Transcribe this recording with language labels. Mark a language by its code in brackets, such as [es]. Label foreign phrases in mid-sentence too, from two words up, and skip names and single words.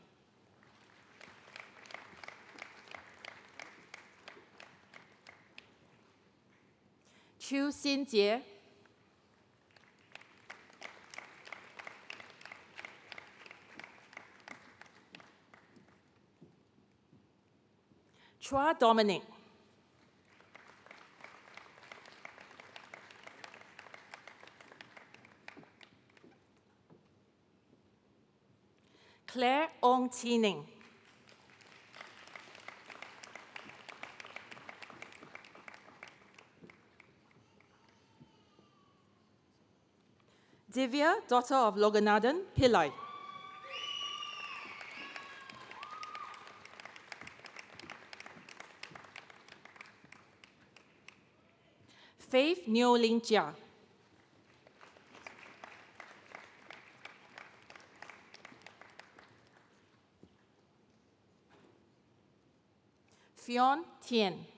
[en] Chu Xinjie. Chua Dominic. Claire Ong Tining. Divya, daughter of Loganathan Pillai. Faith Neo Ling Jia. Fionn Tien.